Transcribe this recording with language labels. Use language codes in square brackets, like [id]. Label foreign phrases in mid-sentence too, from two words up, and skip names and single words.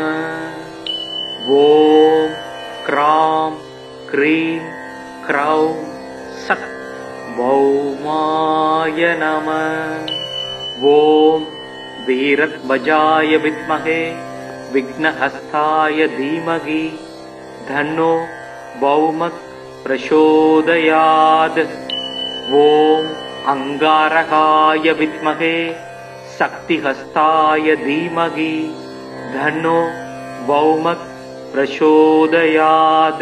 [sa] ஓம் க்ராம் க்ரீம் க்ரௌம் சக் பௌமாய நம. ஓம் வீரத்வஜாய வித்மஹே விக்னஹஸ்தாய தீமகி धन्नो भौमः प्रचोदयात्. ओम अंगारकाय विद्महे शक्तिहस्ताय धीमहि धन्नो भौमः प्रचोदयात्.